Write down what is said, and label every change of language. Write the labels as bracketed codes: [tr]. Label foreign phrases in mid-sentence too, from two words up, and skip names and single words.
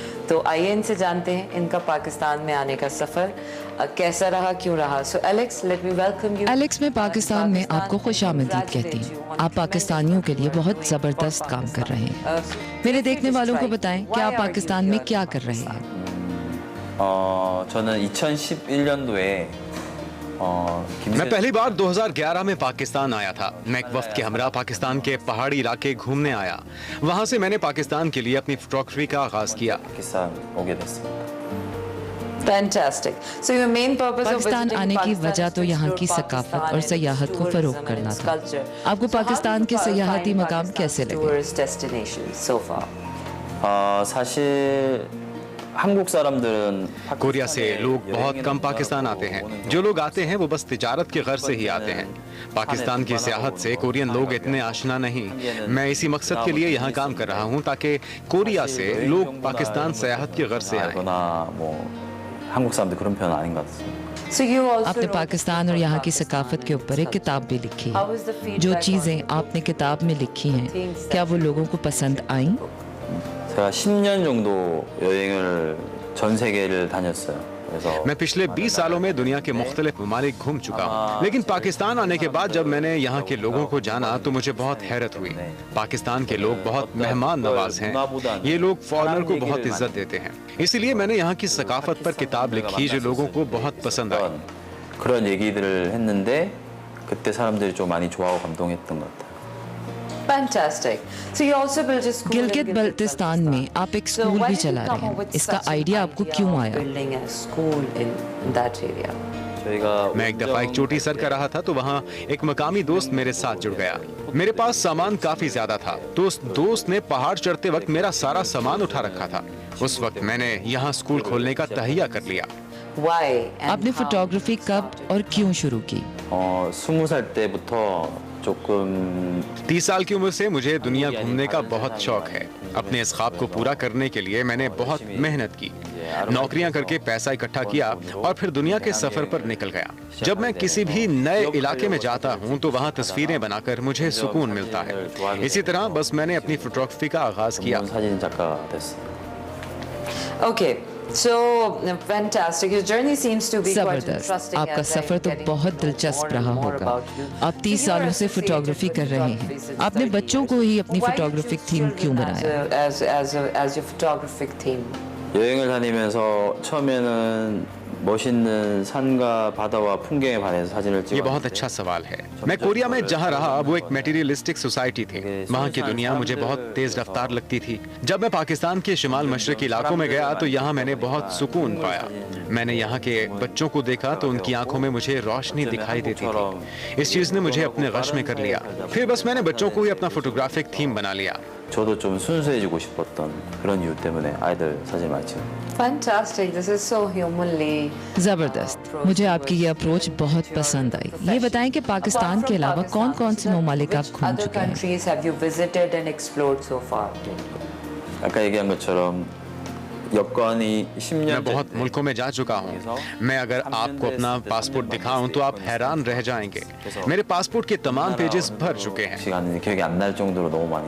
[ur] تو آئیے ان سے جانتے ہیں ان کا پاکستان میں آنے کا سفر کیسا رہا، کیوں رہا. [en] So Alex, let me welcome you. [ur] ایلیکس، میں پاکستان میں آپ کو خوش آمدید کہتی ہوں۔ آپ پاکستانیوں کے لیے بہت زبردست کام کر رہے ہیں. میرے دیکھنے والوں کو بتائیں کہ آپ پاکستان میں کیا کر رہے ہیں. [ko] 저는 2011년도에 [ur] میں پہلی بار 2011 میں پاکستان آیا تھا. میں ایک وفد کے ہمراہ پاکستان کے پہاڑی علاقے گھومنے آیا. وہاں سے میں نے پاکستان کے لیے اپنی فوٹوگرافی کا آغاز کیا. [en] Fantastic. So your main purpose of [ur] پاکستان آنے کی وجہ تو یہاں کی ثقافت اور سیاحت کو فروغ کرنا تھا. آپ کو پاکستان کے سیاحتی مقام کیسے لگے? [ko] 사실 한국 사람들은 [ur] کوریا سے لوگ بہت کم پاکستان آتے ہیں۔ جو لوگ آتے ہیں وہ بس تجارت کے غرض سے ہی آتے ہیں. پاکستان کی سیاحت سے کورین لوگ اتنے آشنا نہیں. میں اسی مقصد کے لیے یہاں کام کر رہا ہوں تاکہ کوریا سے لوگ پاکستان سیاحت کے غرض سے آئیں. [ko] 한국 사람들 그런 표현 아닌 것 같습니다। [ur] آپ نے پاکستان اور یہاں کی ثقافت کے اوپر ایک کتاب بھی لکھی ہے. جو چیزیں آپ نے کتاب میں لکھی ہیں، کیا وہ لوگوں کو پسند آئیں? [ko] 제가 10년 정도 여행을 전 세계를 다녔어요। [ur] میں پچھلے 20 سالوں میں دنیا کے مختلف ممالک گھوم چکا ہوں، لیکن پاکستان آنے کے بعد جب میں نے یہاں کے لوگوں کو جانا تو مجھے بہت حیرت ہوئی. پاکستان کے لوگ بہت مہمان نواز ہیں۔ یہ لوگ فارنر کو بہت عزت دیتے ہیں. اسی لیے میں نے یہاں کی ثقافت پر کتاب لکھی جو لوگوں کو بہت پسند آئی. [ko] 그런 얘기들을 했는데 그때 사람들이 좀 많이 좋아하고 감동했던 것 같아요। [en] Fantastic. So you also built a school. [ur] گلگت بلتستان میں آپ ایک اسکول بھی چلا رہے ہیں۔ اس کا آئیڈیا آپ کو کیوں آیا? [en] Building a school in that area. [ur] میں ایک دفعہ ایک چوٹی سر کر رہا تھا تو وہاں ایک مقامی دوست میرے ساتھ جڑ گیا. میرے پاس سامان کافی زیادہ تھا تو اس دوست نے پہاڑ چڑھتے وقت میرا سارا سامان اٹھا رکھا تھا. اس وقت میں نے یہاں اسکول کھولنے کا تہیہ کر لیا. آپ نے فوٹوگرافی کب اور کیوں شروع کی? [ko] 20살 때부터 조금 [ur] 30 سال کی عمر سے مجھے دنیا گھومنے کا بہت شوق ہے. اپنے اس خواب کو پورا کرنے کے لیے میں نے بہت محنت کی، نوکریاں کر کے پیسہ اکٹھا کیا اور پھر دنیا کے سفر پر نکل گیا. جب میں کسی بھی نئے علاقے میں جاتا ہوں تو وہاں تصویریں بنا کر مجھے سکون ملتا ہے. اسی طرح بس میں نے اپنی فوٹوگرافی کا آغاز کیا. [en] Okay. So fantastic. Your journey seems to be quite [ur] जबरदस्त। [en] interesting. [ur] آپ کا سفر تو بہت دلچسپ رہا ہوگا۔ آپ 30 سالوں سے فوٹوگرافی کر رہے ہیں. آپ نے بچوں کو ہی اپنی [en] photographic theme [ur] کیوں بنایا? [en] As your photographic theme. [ko] 여행을 다니면서 처음에는 멋있는 산과 바다와 풍경에 반해서 사진을 [ur] ये [ko] 찍었는데 [ur] بہت اچھا سوال ہے. میں کوریا میں جہاں رہا وہ ایک [en] materialistic society [ur] थी। وہاں کی دنیا مجھے بہت تیز رفتار لگتی تھی۔ جب میں پاکستان کے شمال مشرقی علاقوں میں گیا تو یہاں میں نے بہت سکون پایا. میں نے یہاں کے بچوں کو دیکھا تو ان کی آنکھوں میں مجھے روشنی دکھائی دیتی تھی. اس چیز نے مجھے اپنے بس میں کر لیا۔ پھر بس میں نے بچوں کو ہی اپنا [en] photographic theme [ur] بنا لیا. [ko] 저도 좀 순수해지고 싶었던 그런 이유 때문에 아이들 사진 많이 찍어요. [en] Fantastic. This is so humanly. [ur] जबरदस्त। مجھے آپ کی یہ اپروچ بہت پسند آئی۔ یہ بتائیں کہ پاکستان کے علاوہ کون کون سے ممالک آپ گھوم [en] Other [ur] چکے ہیں? [en] countries have you visited and explored so far? [ko] 아까 얘기한 것처럼 여권이 10년 [ur] میں بہت ملکوں میں جا چکا ہوں۔ میں اگر آپ کو اپنا پاسپورٹ دکھاؤں تو آپ حیران رہ جائیں گے. میرے پاسپورٹ کے تمام پیجز بھر چکے ہیں. [ko] 기억이 안 날 정도로 너무 많이.